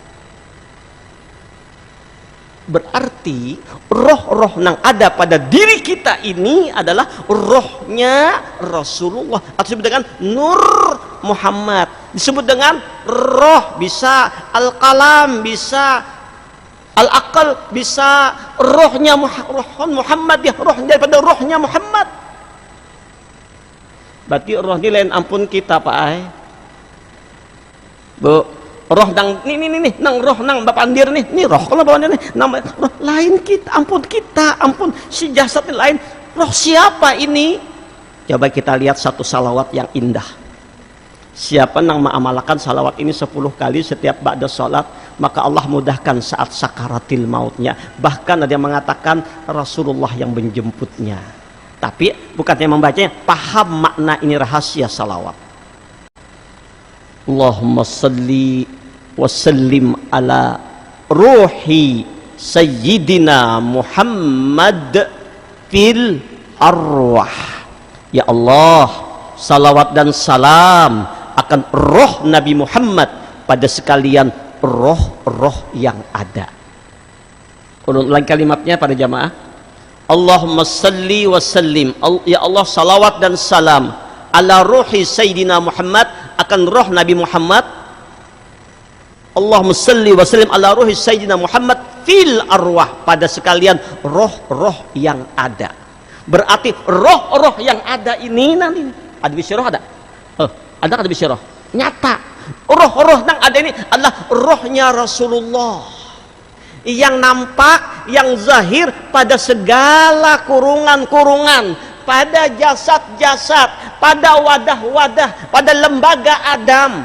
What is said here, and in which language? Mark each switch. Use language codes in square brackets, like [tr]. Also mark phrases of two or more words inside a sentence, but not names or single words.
[id] Berarti roh-roh yang ada pada diri kita ini adalah rohnya Rasulullah, atau disebut dengan Nur Muhammad, disebut dengan roh, bisa al-kalam, bisa al-aqal, bisa rohnya Muhammad, ya, roh daripada rohnya Muhammad. [bjn] Berarti roh ini lain ampun kita, Pak Ai. Bu, roh nang nih nang roh nang Bapak Andir nih roh kalau Bapak Andir nih nama roh lain kita, ampun si jasad ini lain. [id] Roh siapa ini? Coba kita lihat satu salawat yang indah. Siapa yang mengamalkan salawat ini 10 kali setiap ba'da sholat, maka Allah mudahkan saat sakaratil mautnya. Bahkan ada yang mengatakan Rasulullah yang menjemputnya. Tapi bukannya membacanya, paham makna ini, rahasia salawat. [ar] اللهم صل وسلم على روح سيدنا محمد في الأرواح. [id] Ya Allah, salawat dan salam akan roh Nabi Muhammad pada sekalian roh-roh yang ada. Ulang kalimatnya pada jamaah. [ar] اللهم صل وسلم, [id] ya Allah, salawat dan salam [ar] على روح سيدنا محمد, [id] akan roh Nabi Muhammad. [ar] اللهم صل وسلم على روح سيدنا محمد في الأرواح, [id] pada sekalian roh-roh yang ada. Berarti roh-roh yang ada ini nanti ada bisyarah, ada ada bisyarah nyata. Roh-roh yang ada ini adalah rohnya Rasulullah yang nampak, yang zahir pada segala kurungan-kurungan, pada jasad-jasad, pada wadah-wadah, pada lembaga Adam.